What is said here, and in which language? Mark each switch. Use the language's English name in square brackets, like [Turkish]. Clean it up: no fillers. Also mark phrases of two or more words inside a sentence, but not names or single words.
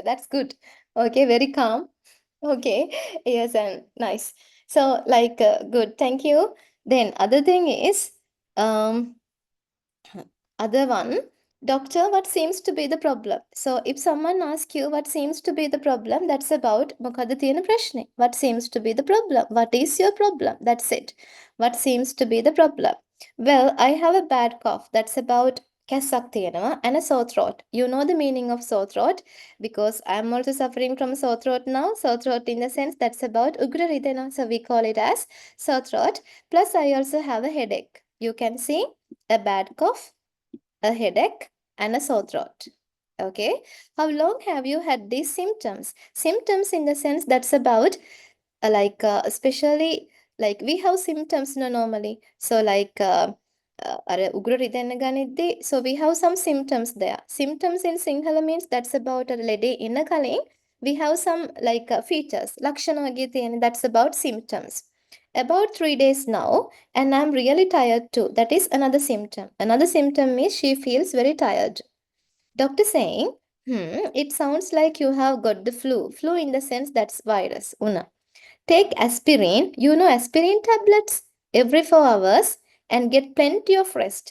[English] That's good. Okay, very calm. Okay, yes, and nice. So, like, good. Thank you. Then, other thing is, um, other one, doctor, what seems to be the problem? So, if someone asks you what seems to be the problem, that's about [Sinhala] මොකද තියෙන ප්‍රශ්නේ? [English] What seems to be the problem? What is your problem? That's it. What seems to be the problem? Well, I have a bad cough. That's about [Sinhala] කැස්සක් තියෙනවා [English] and a sore throat. You know the meaning of sore throat because I'm also suffering from sore throat now. Sore throat in the sense that's about [Sinhala] උග්‍ර රිදෙනවා. [English] So we call it as sore throat. Plus I also have a headache. You can see a bad cough, a headache, and a sore throat. Okay, how long have you had these symptoms? Symptoms in the sense that's about especially like we have symptoms no normally. So like [Sinhala] අර උග්‍ර රිදෙන්න ගනිද්දී [English] so we have some symptoms there. Symptoms in Sinhala means that's about a lady in a කලින් we have some like features [Sinhala] ලක්ෂණ වගේ තියෙන [English] that's about symptoms. About 3 days now and I'm really tired too. That is another symptom. Another symptom is she feels very tired. Doctor saying, it sounds like you have got the flu. Flu in the sense that's virus. Una. Take aspirin, you know aspirin tablets, every 4 hours and get plenty of rest.